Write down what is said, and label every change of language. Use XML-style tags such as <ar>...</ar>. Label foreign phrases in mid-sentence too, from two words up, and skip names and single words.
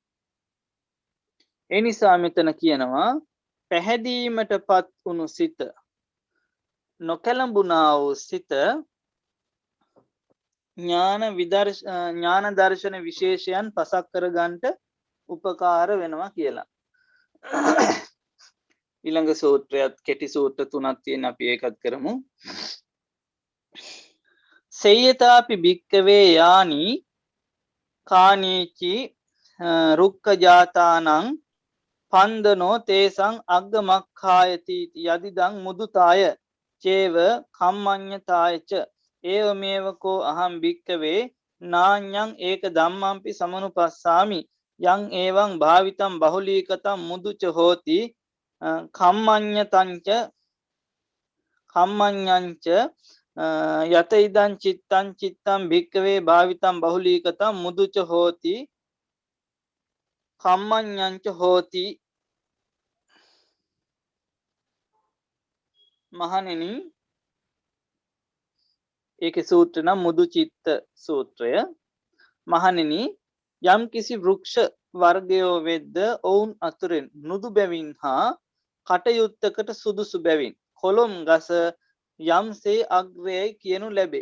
<si>ඒ නිසා මෙතන කියනවා පැහැදීමට පත් වුණු සිත නොකැළඹුණා වූ සිත ඥාන දර්ශන විශේෂයන් පසක් කරගන්නට උපකාර වෙනවා කියලා. ඊළඟ සූත්‍රයත් කෙටි සූත්‍ර තුනක් තියෙන අපි ඒකත් කරමු.</si> <pi>සේයතාපි භික්කවේ යානි කානීචි රුක්ක ජාතානං පන්දනෝ තේසං අග්ගමක්ඛායති යදිදං මුදුතාය චේව කම්මඤ්ඤතායච ඒවමේවකෝ අහං භික්කවේ නාඤ්ඤං ඒක ධම්මංපි සමනුපස්සාමි යං එවං භාවිතං බහුලීකතං මුදුච හෝති කම්මඤ්ඤතංච යත ඉදං චිත්තං භික්කවේ භාවිතං බහුලීකතං මුදුච හෝති කම්මඤ්ඤංච හෝති.</pi> <si>මහණෙනි ඒකේ සූත්‍ර නම් මුදු චිත්ත සූත්‍රය. මහණෙනි යම් කිසි වෘක්ෂ වර්ගයෝ වෙද්ද ඔවුන් අතුරෙන් මෘදු බැවින් හා කටයුත්තකට සුදුසු බැවින් කොළොම් ගස යම්සේ අග්‍රයයි කියනු ලැබේ.</si>